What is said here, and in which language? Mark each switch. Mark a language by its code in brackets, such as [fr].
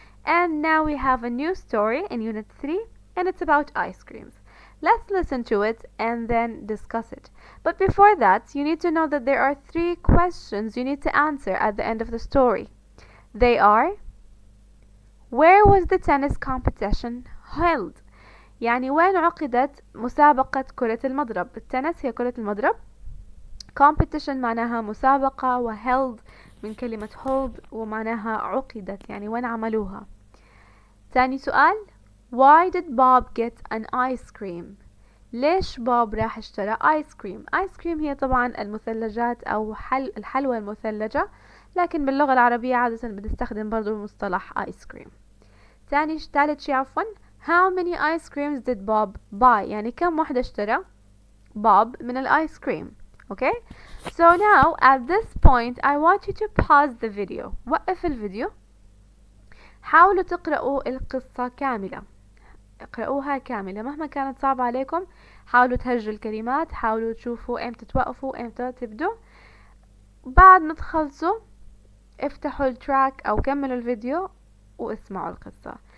[en] And now we have a new story in unit 3, and it's about ice creams. Let's listen to it and then discuss it. But before that, you need to know that there are 3 questions you need to answer at the end of the story. They are: where was the tennis competition held? [ar] يعني وين عقدت مسابقة كرة المضرب؟ التنس هي كرة المضرب. competition معناها مسابقة، و held من كلمة hold ومعناها عقدت، يعني وين عملوها. تاني سؤال: [en] why did Bob get an ice cream؟ [ar] ليش بوب راح اشترى ايس كريم؟ ايس كريم هي طبعا المثلجات او الحلوى المثلجة، لكن باللغة العربية عادة بنستخدم برضو مصطلح ايس كريم. ثالث شي عفوا: [en] how many ice creams did Bob buy؟ [ar] يعني كم واحدة اشترى بوب من الايس كريم. [en] Okay, so now at this point I want you to pause the video. [ar] وقف الفيديو. حاولوا تقرأوا القصة كاملة، اقرأوها كاملة مهما كانت صعبة عليكم. حاولوا تهجوا الكلمات، حاولوا تشوفوا امتى توقفوا امتى تبدوا. بعد ما تخلصوا افتحوا التراك او كملوا الفيديو واسمعوا القصة.